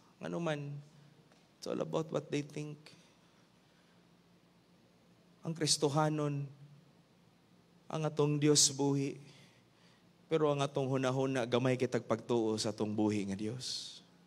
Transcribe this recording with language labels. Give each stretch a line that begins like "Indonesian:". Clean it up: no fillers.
Cebuano: Ano man,
English: it's all about what they think.
Cebuano: Ang Kristohanon, ang atong Dios buhi. Pero ang atong hunahuna, gamay kitag pagtuo sa atong buhi nga Dios.